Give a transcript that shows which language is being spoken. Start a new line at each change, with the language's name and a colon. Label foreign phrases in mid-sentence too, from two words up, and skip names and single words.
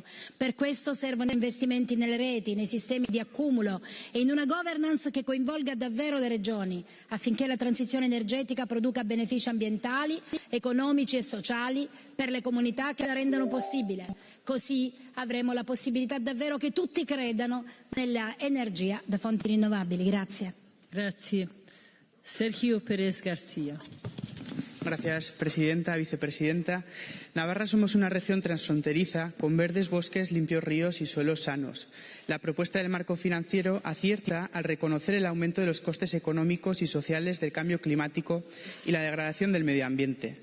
Italian: Per questo servono investimenti nelle reti, nei sistemi di accumulo e in una governance che coinvolga davvero le regioni, affinché la transizione energetica produca benefici ambientali, economici e sociali per le comunità che la rendono possibile. Così avremo la possibilità davvero che tutti credano nella energia da fonti rinnovabili. Grazie. Grazie.
Spanish: Sergio Pérez García. Gracias, Presidenta, Vicepresidenta. Navarra somos una región transfronteriza con verdes bosques, limpios ríos y suelos sanos. La propuesta del marco financiero acierta al reconocer el aumento de los costes económicos y sociales del cambio climático y la degradación del medio ambiente.